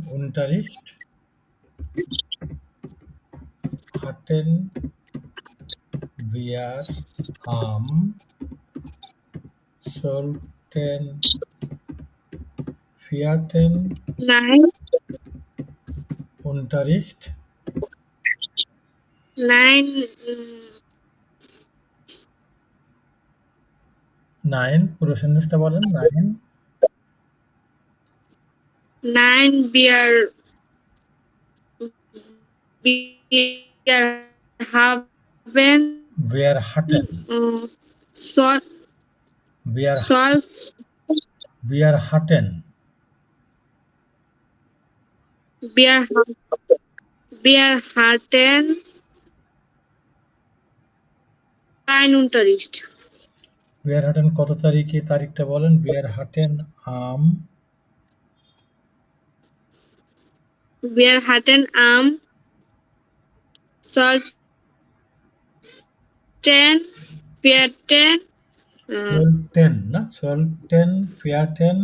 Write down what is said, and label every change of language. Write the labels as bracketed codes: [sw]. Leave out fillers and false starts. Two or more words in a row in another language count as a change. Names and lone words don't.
[de] Unterricht? Hatten wir am 12. Nein, Unterricht? nein, Nein, [bn] পুরো সেন্টেন্সটা বলেন। Nein, [de] nein, wir haben wir hatten, Sol wir, Sol wir hatten, wir hatten keinen Unterricht. wir hatten [bn] কত তারিখে তারিখটা বলেন। [de] Wir hatten am Wir hatten am 12. 4. [bn] 12. না 12. 4.